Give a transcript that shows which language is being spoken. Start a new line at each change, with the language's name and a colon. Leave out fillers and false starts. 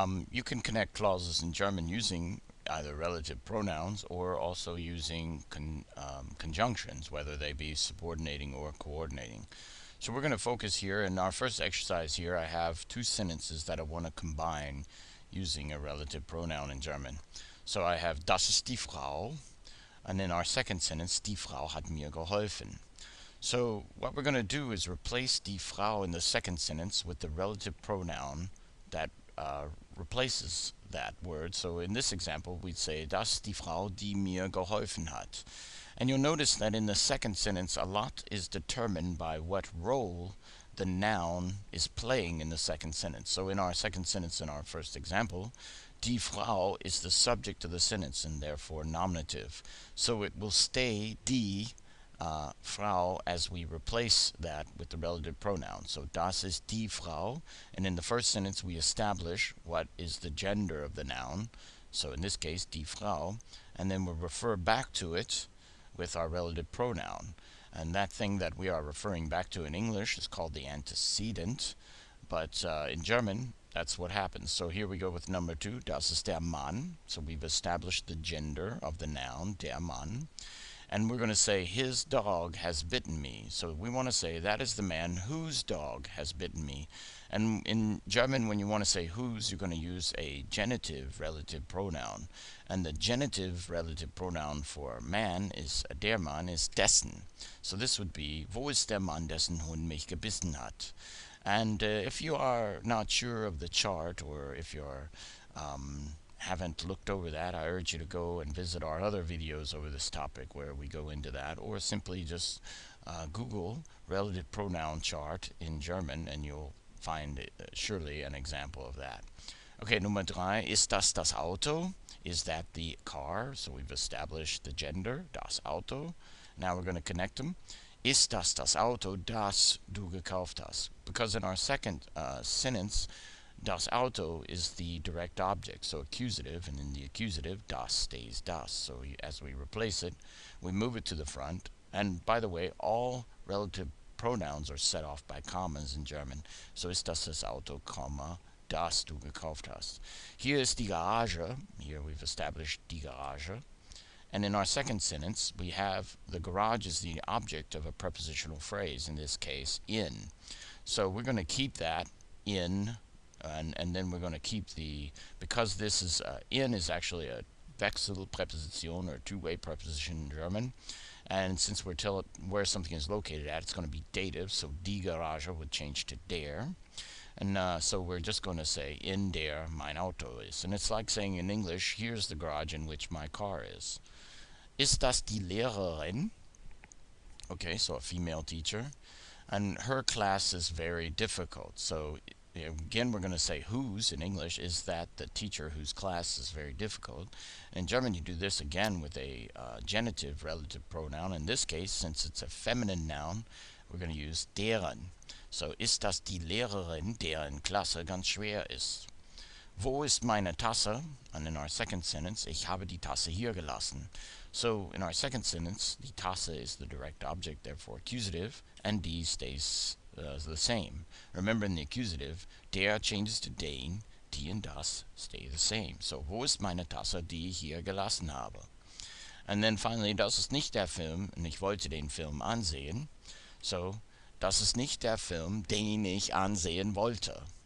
English: You can connect clauses in German using either relative pronouns or also using conjunctions, whether they be subordinating or coordinating. So we're going to focus here. In our first exercise here, I have two sentences that I want to combine using a relative pronoun in German. So I have
German: das ist die Frau,
English: and in our second sentence,
German: die Frau hat mir geholfen.
English: So what we're going to do is replace die Frau in the second sentence with the relative pronoun that replaces that word. So in this example, we'd say,
German: das die Frau, die mir geholfen hat.
English: And you'll notice that in the second sentence, a lot is determined by what role the noun is playing in the second sentence. So in our second sentence, in our first example, die Frau is the subject of the sentence and therefore nominative. So it will stay die Frau as we replace that with the relative pronoun. So
German: das ist die Frau,
English: and in the first sentence we establish what is the gender of the noun. So in this case, die Frau, and then we'll refer back to it with our relative pronoun. And that thing that we are referring back to in English is called the antecedent, but in German, that's what happens. So here we go with number two,
German: das ist der Mann.
English: So we've established the gender of the noun, der Mann. And we're going to say, his dog has bitten me. So we want to say, that is the man whose dog has bitten me. And in German, when you want to say whose, you're going to use a genitive relative pronoun. And the genitive relative pronoun for man is, der Mann is dessen. So this would be,
German: wo ist der Mann, dessen Hund mich gebissen hat?
English: And if you are not sure of the chart, or if you're haven't looked over that, I urge you to go and visit our other videos over this topic where we go into that, or simply just Google relative pronoun chart in German and you'll find surely an example of that.
German: Okay, Nummer drei, ist das Auto?
English: Is that the car? So we've established the gender, das Auto. Now we're going to connect them.
German: Ist das Auto, das du gekauft hast?
English: Because in our second sentence, das Auto is the direct object, so accusative, and in the accusative, das stays das. So as we replace it, we move it to the front. And by the way, all relative pronouns are set off by commas in German.
German: So ist das Auto, comma, das du gekauft hast. Hier ist die Garage.
English: Here we've established
German: die Garage.
English: And in our second sentence, we have the garage is the object of a prepositional phrase, in this case, in. So we're going to keep that in, and then we're going to keep the, because this is, in is actually a Wechselpräposition or two-way preposition in German. And since we're telling where something is located at, it's going to be dative, so die Garage would change to der. And so we're just going to say,
German: in der mein Auto ist.
English: And it's like saying in English, here's the garage in which my car is.
German: Ist das die Lehrerin?
English: Okay, so a female teacher. And her class is very difficult. So again, we're going to say whose in English. Is that the teacher whose class is very difficult? In German, you do this again with a genitive relative pronoun. In this case, since it's a feminine noun, we're going to use deren.
German: So, ist das die Lehrerin, deren Klasse ganz schwer ist? Wo ist meine Tasse?
English: And in our second sentence,
German: ich habe die Tasse hier gelassen.
English: So, in our second sentence, die Tasse is the direct object, therefore accusative, and die stays the same. Remember, in the accusative, der changes to den, die and das stay the same.
German: So, wo ist meine Tasse, die ich hier gelassen habe?
English: And then finally,
German: das ist nicht der Film, und ich wollte den Film ansehen. So, das ist nicht der Film, den ich ansehen wollte.